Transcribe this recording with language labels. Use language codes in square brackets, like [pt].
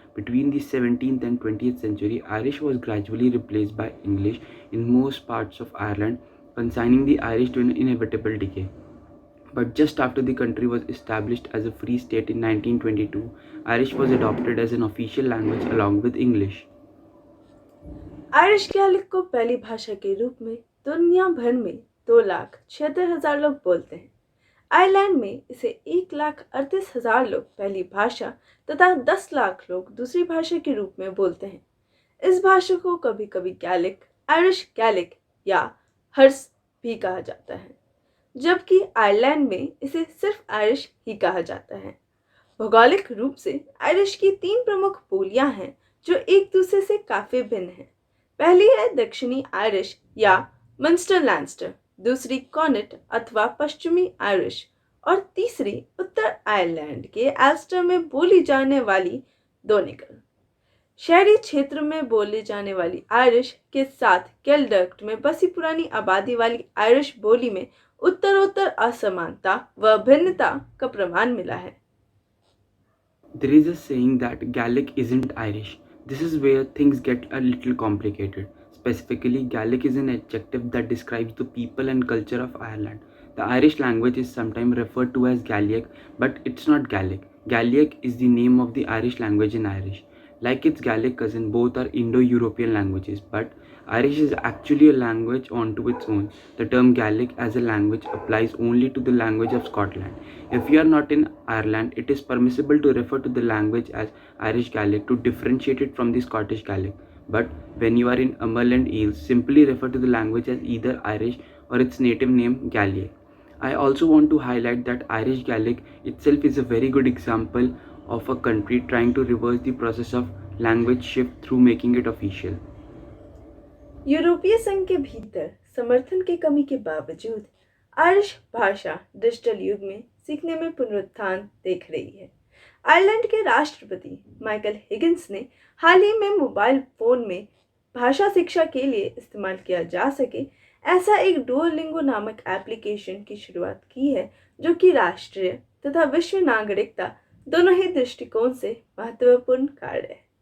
[en] Between the 17th and 20th century, Irish was gradually replaced by English in most parts of Ireland, consigning the Irish to an inevitable decay. But just after the country was established as a free state in 1922, Irish was adopted as an official language along with English. [hi] Irish gallic को पहली भाषा के रूप में दुनिया भर में 2,76,000 लोग बोलते हैं। आयरलैंड में इसे 1,38,000 लोग पहली भाषा तथा 10 लाख लोग दूसरी भाषा के रूप में बोलते हैं। इस भाषा को कभी कभी गैलिक, आयरिश गैलिक या हर्स भी कहा जाता है, जबकि आयरलैंड में इसे सिर्फ आयरिश ही कहा जाता है। भौगोलिक रूप से आयरिश की 3 प्रमुख बोलियां हैं जो एक दूसरे से काफ़ी भिन्न हैं। पहली है दक्षिणी आयरिश या मंस्टर लैंस्टर, दूसरी कॉनेट अथवा पश्चिमी आयरिश और तीसरी उत्तर आयरलैंड के एल्स्टर में बोली जाने वाली डोनेगल। शहरी क्षेत्र में बोली जाने वाली आयरिश के साथ केल्डक्ट में बसी पुरानी आबादी वाली आयरिश बोली में उत्तरोत्तर असमानता व भिन्नता का प्रमाण मिला है। [en] There is a saying that Gaelic isn't Irish. This is where things get a little complicated. Specifically, Gaelic is an adjective that describes the people and culture of Ireland. The Irish language is sometimes referred to as Gaelic, but it's not Gaelic. Gaelic is the name of the Irish language in Irish. Like its Gaelic cousin, both are Indo-European languages, but Irish is actually a language onto its own. The term Gaelic as a language applies only to the language of Scotland. If you are not in Ireland, it is permissible to refer to the language as Irish Gaelic to differentiate it from the Scottish Gaelic. but when you are in Cumberland Eels, simply refer to the language as either Irish or its native name Gaelic. I also want to highlight that Irish Gaelic itself is a very good example of a country trying to reverse the process of language shift through making it official. [hi] यूरोपीय संघ के भीतर समर्थन की कमी के बावजूद Irish भाषा डिजिटल युग में सीखने में पुनरुत्थान देख रही है। आयरलैंड के राष्ट्रपति माइकल हिगिंस ने हाल ही में मोबाइल फोन में भाषा शिक्षा के लिए इस्तेमाल किया जा सके ऐसा एक डुओलिंगो नामक एप्लीकेशन की शुरुआत की है, जो कि राष्ट्रीय तथा विश्व नागरिकता दोनों ही दृष्टिकोण से महत्वपूर्ण कार्य है।